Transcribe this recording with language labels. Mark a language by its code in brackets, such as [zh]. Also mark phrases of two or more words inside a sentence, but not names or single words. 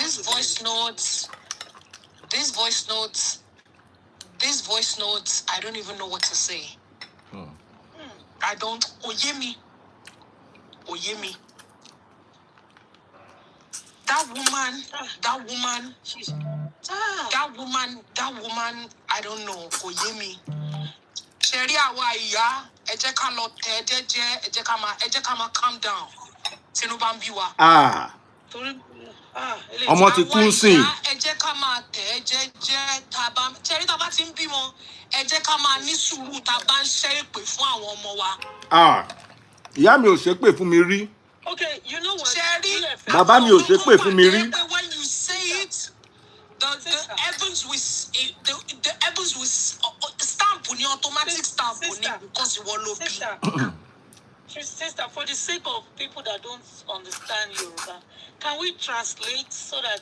[en] This voice note, I don't even know what to say. I don't. Oyemi. That woman, I don't know. Oyemi. [yo] Sherry awa iya, ẹ jẹ́ ká lọ tẹ̀ jẹ́jẹ́, ẹ jẹ́ ká máa [en] calm down. [yo] Tinubu ń bí wa. Ọmọ ti kú sìn. Ẹ jẹ́ ká máa tẹ̀ jẹ́jẹ́, Sherry tá bá ti ń bímọ, ẹ jẹ́ ká máa ní sùúrù tá bá ń ṣe èpè fún àwọn ọmọ wa. Ìyá mi ò ṣépè fún mi rí. [en] Okay, you know what? Sherry, [yo] Bàbá mi ò ṣépè fún mi rí. [en] when you say it, the heavens will stamp on your automatic stamp on it because you want to be. Sister, for the sake of people that don't understand Yoruba, can we translate so that...